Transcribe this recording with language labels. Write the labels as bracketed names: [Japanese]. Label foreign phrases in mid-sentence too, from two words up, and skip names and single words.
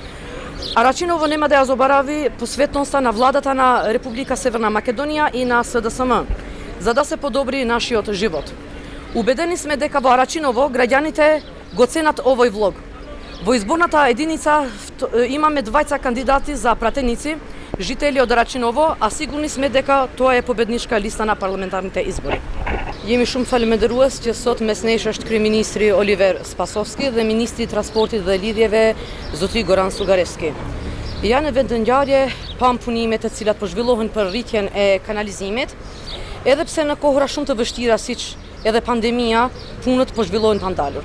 [Macedonian] Рачиново нема да ја заборави посветноста на владата на Република Северна Македонија и на СДСМ, за да се подобри нашиот живот. Убедени сме дека во Рачиново граѓаните го ценат овој влог. Во изборната единица имаме двајца кандидати за пратеници, жители од Рачиново, а сигурни сме дека тоа е победничка листа на парламентарните избори. [Albanian] Jemi shumë falëndërues që sot mes nesh është kryeministri Oliver Spasovski dhe ministri i transportit dhe lidhjeve zotri Goran Sugarevski. Janë në vend të ngjarje pam punimet të cilat po zhvillohen për rritjen e kanalizimit, edhe pse në kohëra shumë të vështira siç edhe pandemia, punët po zhvillohen pa ndalur.